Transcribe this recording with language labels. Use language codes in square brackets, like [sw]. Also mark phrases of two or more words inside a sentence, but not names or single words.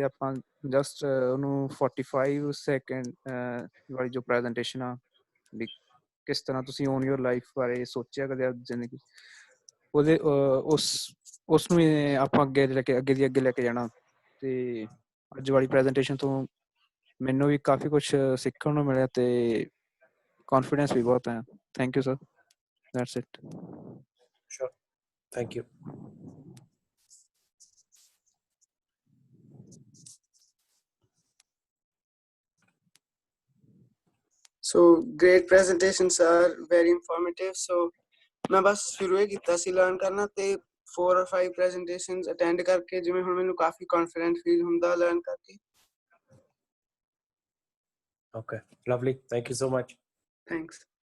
[pa] ਆਪਾਂ ਜਸਟ ਉਹਨੂੰ 45 ਸੈਕਿੰਡ ਵਾਲੀ ਜੋ ਪ੍ਰੈਜੈਂਟੇਸ਼ਨ ਆ ਵੀ ਕਿਸ ਤਰ੍ਹਾਂ ਤੁਸੀਂ [en] on your life [pa] ਬਾਰੇ ਸੋਚਿਆ ਕਦੇ ਜ਼ਿੰਦਗੀ, ਉਹਦੇ ਉਸ ਨੂੰ ਆਪਾਂ ਅੱਗੇ ਲੈ ਕੇ ਜਾਣਾ। ਅਤੇ ਅੱਜ ਵਾਲੀ ਪ੍ਰੈਜੈਂਟੇਸ਼ਨ ਤੋਂ ਮੈਨੂੰ ਵੀ ਕਾਫੀ ਕੁਛ ਸਿੱਖਣ ਨੂੰ ਮਿਲਿਆ ਅਤੇ ਕੌਨਫੀਡੈਂਸ ਵੀ ਬਹੁਤ ਹੈ। [en] thank you sir, that's it. Sure, thank you. So great presentation sir, very informative. [pa] So ਮੈਂ ਬਸ ਸ਼ੁਰੂ ਹੀ ਕੀਤਾ ਸੀ ਲਰਨ ਕਰਨਾ ਤੇ [en] 4 or 5 presentations attend [pa] ਕਰਕੇ ਜਿਵੇਂ ਹੁਣ ਮੈਨੂੰ ਕਾਫੀ [en] confident feel [pa] ਹੁੰਦਾ ਲਰਨ ਕਰਕੇ। [en] Okay, lovely, thank you so much. Thanks.